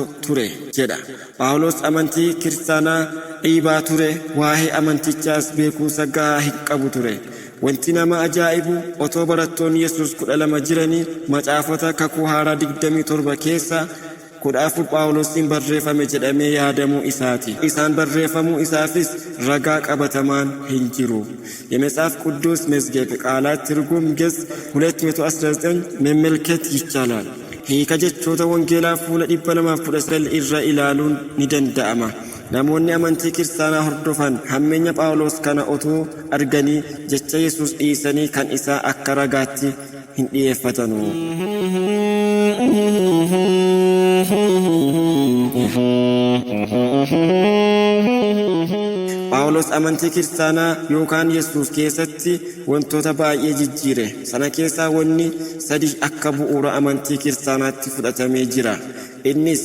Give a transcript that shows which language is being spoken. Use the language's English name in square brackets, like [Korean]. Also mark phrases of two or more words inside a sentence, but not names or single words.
[Oromo] ture jedha Phaawulos amantii kiristaanaa dhiibaa ture waa'ee amantichaas beekumsa gahaa hin qabu ture wanti nama ajaa'ibu otoo barattoon Yesuus 12 jiranii macaafota kakuu haaraa 27 keessa 14 Phaawulosiin barreeffame jedhamee yaadamuu isaati isaan barreeffamuu isaafis ragaa qabatamaan hin jiru [Amharic] የመጽሐፍ ቅዱስ መዝገብ ቃላት ትርጉም ገጽ 219 መመልከት ይቻላል [Oromo] hiika jechoota wangeelaa fuula 219 irra ilaaluun ni danda'ama namoonni amantii kiristaanaa hordofan hammeenya Phaawulos kana otoo arganii jecha Yesuus dhiisanii kan isaa akka ragaatti hin dhiyeeffatanu Phaawulos amantii kiristaanaa yookaan Yesuus keessatti wantoota baay'ee jijjiire sana keessaa wanni sadii akka bu'uura amantii kiristaanaatti fudhatamee jira innis